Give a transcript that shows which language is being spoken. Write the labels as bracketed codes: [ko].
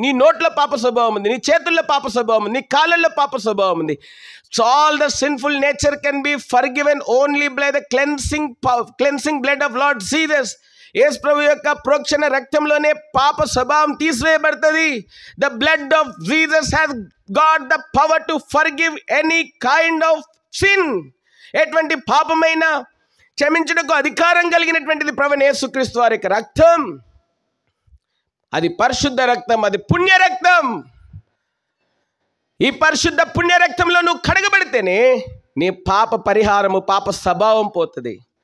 [te] నీ నోట్లో పాప స్వభావం ఉంది, నీ చేతుల్లో పాప స్వభావం ఉంది, నీ కాళ్ళల్లో పాప స్వభావం ఉంది. [en] So all the sinful nature can be forgiven only by the cleansing blood of Lord Jesus. [te] యేసు ప్రభు యొక్క ప్రోక్షణ రక్తంలోనే పాప స్వభావం తీసివేయబడుతుంది. [en] The blood of Jesus has got the power to forgive any kind of sin. [te] ఎటువంటి పాపమైన క్షమించుటకు అధికారం కలిగినటువంటిది ప్రభువైన యేసుక్రీస్తు వారి యొక్క రక్తం. అది పరిశుద్ధ రక్తం, అది పుణ్య రక్తం. ఈ పరిశుద్ధ పుణ్య రక్తంలో నువ్వు కడగబడితేనే నీ పాప పరిహారము, పాప స్వభావం పోతుంది.